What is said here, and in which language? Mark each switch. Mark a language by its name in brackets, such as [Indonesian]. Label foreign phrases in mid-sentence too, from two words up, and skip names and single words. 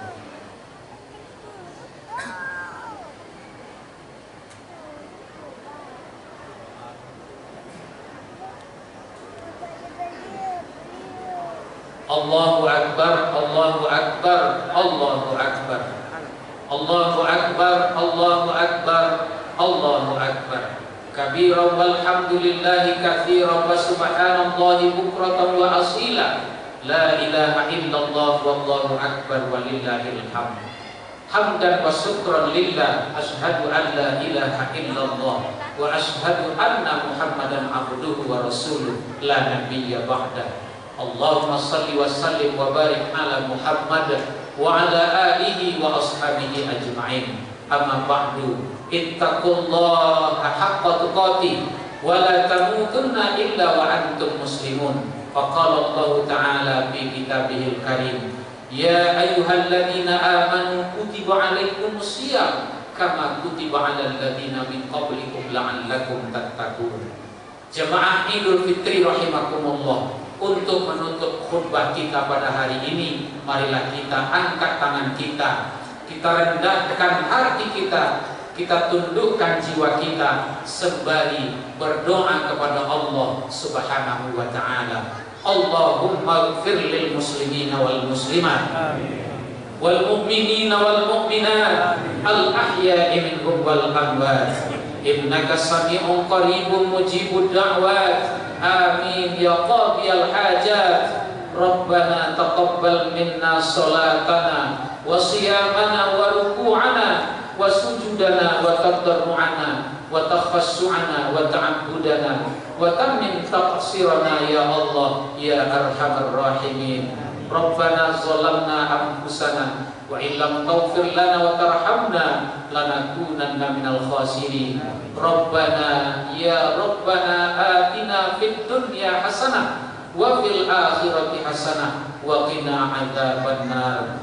[Arabic] الله أكبر، الله أكبر، الله أكبر، الله أكبر، الله أكبر، الله أكبر. كبيرا والحمد لله كثيرا وسبحان الله بكرة وأصيلا. لا إله إلا الله والله أكبر ولله الحمد. حمدا وشكرا لله، أشهد أن لا إله إلا الله وأشهد أن محمدا عبده ورسوله لا نبي بعده. اللهم صل وسلم وبارك على محمد وعلى آله وأصحابه أجمعين. أما بعد، اتقوا الله حق تقاته ولا تموتن إلا وأنتم مسلمون. فقال الله تعالى في كتابه الكريم، يا أيها الذين آمنوا كتب عليكم الصيام كما كتب على الذين من قبلكم لعلكم تتقون. [Indonesian] Jemaah Idul Fitri rahimakumullah, untuk menutup khutbah kita pada hari ini, marilah kita angkat tangan kita, kita rendahkan hati kita, kita tundukkan jiwa kita sembari berdoa kepada Allah [Arabic] سبحانه وتعالى. اللهم اغفر للمسلمين والمسلمات، والمؤمنين والمؤمنات، الأحياء منهم والأموات، إنك سميع قريب مجيب الدعوات. آمين يا قاضي الحاجات. ربنا تقبل منا صلاتنا وصيامنا وركوعنا وسجودنا وتضرعنا وتخشعنا وتعبدنا وتمم تقصيرنا يا الله يا أرحم الراحمين. ربنا ظلمنا أنفسنا وإن لم تغفر لنا وترحمنا لنكونن من الخاسرين. ربنا يا ربنا آتنا في الدنيا حسنة وفي الآخرة حسنة وقنا عذاب النار.